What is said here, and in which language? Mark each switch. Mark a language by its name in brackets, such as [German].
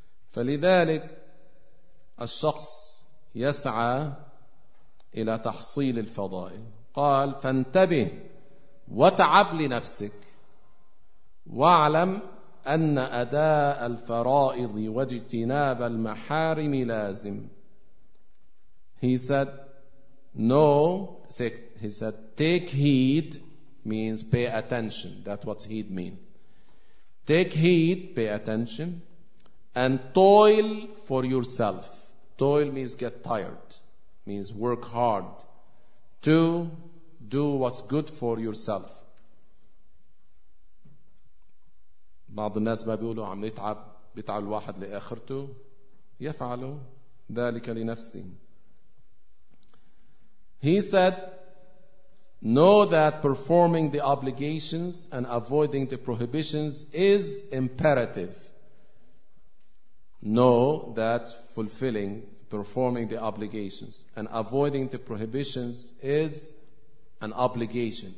[Arabic] فلذلك الشخص يسعى إلى تحصيل الفضائل. قال فانتبه وتعب لنفسك واعلم أن أداء الفرائض واجتناب المحارم لازم. [English] He said, take heed means pay attention. That's what heed means. Take heed, pay attention, and toil for yourself. Toil means get tired, means work hard to do what's good for yourself. [Arabic] بعض الناس ما بيقولوا عم يتعب، بيتعب الواحد لآخرته، يفعل ذلك لنفسه. [English] He said, know that performing the obligations and avoiding the prohibitions is imperative. Know that fulfilling, performing the obligations and avoiding the prohibitions is an obligation.